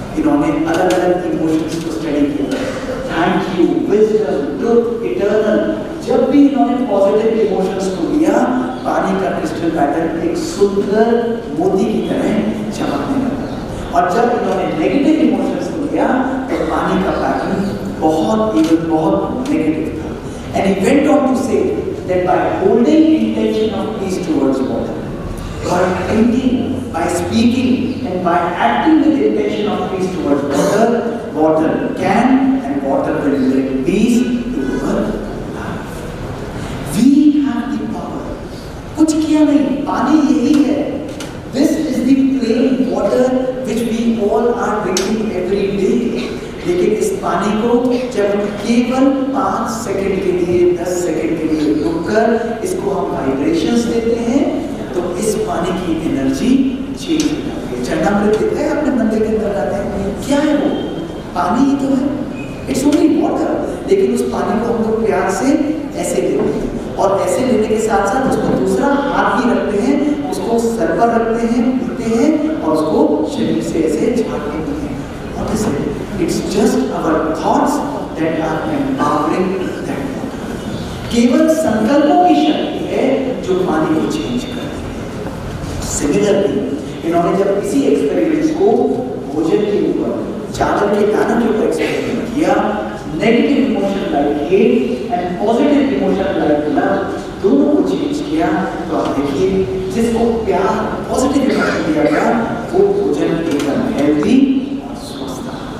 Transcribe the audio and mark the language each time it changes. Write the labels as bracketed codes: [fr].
[hi] इन्होंने अलग अलग इमोशंस को स्टडी किया, thank you, wisdom, truth, eternal. जब भी इन्होंने पॉजिटिव इमोशंस को लिया, पानी का क्रिस्टल पैटर्न एक सुंदर मोती की तरह चमकने लगा। और जब इन्होंने नेगेटिव इमोशंस को लिया तो पानी का पैटर्न बहुत नेगेटिव था। [en] And he went on to say that by holding intention of peace towards water, by thinking, by speaking and by acting with intention of peace towards water, water can and water will bring peace to our life. We have the power. [hi] कुछ किया नहीं, पानी यही है। [en] This is the plain water which we all are drinking every day. [hi] लेकिन इस पानी को जब हम केवल 5 सेकंड के लिए, 10 सेकंड के लिए रुककर इसको हम वाइब्रेशंस देते हैं तो इस पानी की एनर्जी चेंज हो जाती है। चरणामृत देखा है आपने मंदिर के अंदर जाते हैं, क्या है वो? पानी ही तो है, [en] It's only water. [hi] लेकिन उस पानी को हम लोग प्यार से ऐसे लेते हैं और ऐसे लेने के साथ साथ उसको दूसरा हाथ भी रखते हैं, उसको सर पर रखते हैं, पीते हैं और उसको शरीर से ऐसे झाड़ते हैं। [en] What is it? It's just our thoughts that are empowering that water. [hi] केवल संकल्पों की शक्ति है जो पानी को चेंज करती है। सिमिलरली इन्होंने जब इसी एक्सपेरिमेंट्स को भोजन के ऊपर, चावल के दानों के ऊपर एक्सपेरिमेंट किया, [en] negative emotion like hate and positive emotion like love [hi] दोनों को चेंज किया, तो आप देखिए जिसको प्यार, पॉजिटिव इमोशन दिया गया वो भोजन एकदम हेल्दी और स्वस्थ था।